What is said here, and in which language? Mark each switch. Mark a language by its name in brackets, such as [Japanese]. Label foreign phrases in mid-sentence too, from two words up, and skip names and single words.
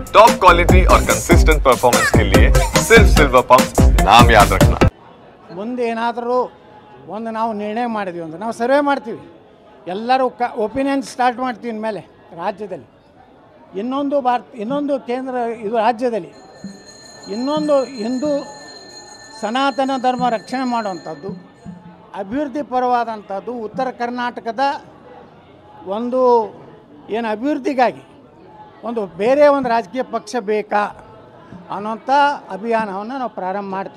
[English] top quality [Hindi] और [English] consistent performance [Hindi] के लिए सिर्फ सिल्वर पंप नाम याद रखना। [Kannada] ಮುಂದೆ ಏನಾದರೂ ಒಂದು ನಾವು ನಿರ್ಣಯ ಮಾಡಿದ್ವಿ ಅಂದ್ರೆ ನಾವು ಸರ್ವೆ ಮಾಡ್ತೀವಿ, ಎಲ್ಲರೂ [English] opinion start [Kannada] ಮಾಡ್ತೀವಿ ಇನ್ಮೇಲೆ ರಾಜ್ಯದಲ್ಲಿ. ಇನ್ನೊಂದು ಕೇಂದ್ರ ಇದು ರಾಜ್ಯದಲ್ಲಿ ಇನ್ನೊಂದು ಹಿಂದೂ ಸನಾತನ ಧರ್ಮ ರಕ್ಷಣೆ ಮಾಡುವಂಥದ್ದು, ಅಭಿವೃದ್ಧಿ ಪರವಾದಂಥದ್ದು, ಉತ್ತರ ಕರ್ನಾಟಕದ ಒಂದು ಏನು ಅಭಿವೃದ್ಧಿಗಾಗಿ ಒಂದು ಬೇರೆ ಒಂದು ರಾಜಕೀಯ ಪಕ್ಷ ಬೇಕಾ ಅನ್ನೋಂಥ ಅಭಿಯಾನವನ್ನು ನಾವು ಪ್ರಾರಂಭ ಮಾಡ್ತೀವಿ.